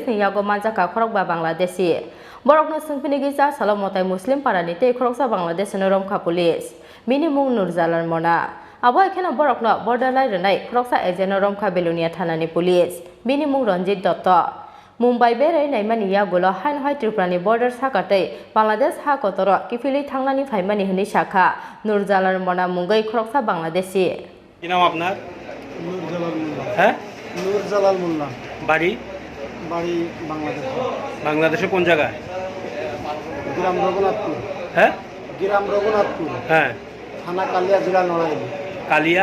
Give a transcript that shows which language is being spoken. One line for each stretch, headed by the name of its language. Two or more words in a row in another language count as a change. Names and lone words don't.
Kok Borok: ni yago manjaka khorokba Bangladeshi borokno sungpini gisa salo motai Muslim paranite khoroksa Bangladesh Ramkha police bini mung Nurjalar mona abo ekhane borokno border lairnai khoroksa agent Ramkha Belonia thanani police bini mung Ranjit Dotto Mumbai berai naimani yagulo hain hai Triprani border sakatei Bangladesh ha kotoro kifili thangnani phaimani hini shakha Nurjalar mona mungai khoroksa Bangladeshi
Bangla: কি নাম আপনার? নূরজালাল মোল্লা। হ্যাঁ, নূরজালাল মোল্লা। বাড়ি বাড়ি বাংলাদেশ। বাংলাদেশে কোন জায়গায়? গ্রাম রঘুনাথপুর। হ্যাঁ গ্রাম রঘুনাথপুর। হ্যাঁ থানা কালিয়া, জেলা নড়াইল। কালিয়া